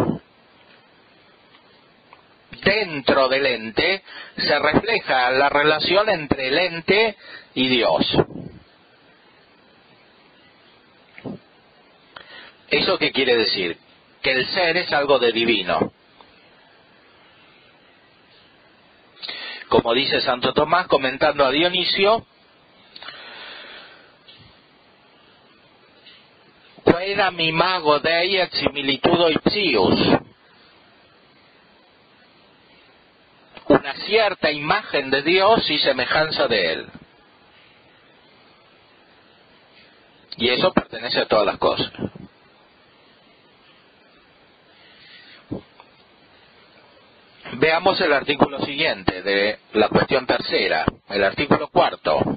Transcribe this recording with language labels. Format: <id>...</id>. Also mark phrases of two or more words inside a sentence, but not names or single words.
<es>Dentro del ente se refleja la relación entre el ente y Dios. ¿Eso qué quiere decir? Que el ser es algo de divino. Como dice Santo Tomás comentando a Dionisio,</es> <la>quaeram imago Dei et similitudo ipsius.</la> <es>Una cierta imagen de Dios y semejanza de Él. Y eso pertenece a todas las cosas. Veamos el artículo siguiente de la cuestión tercera, el artículo cuarto.</es>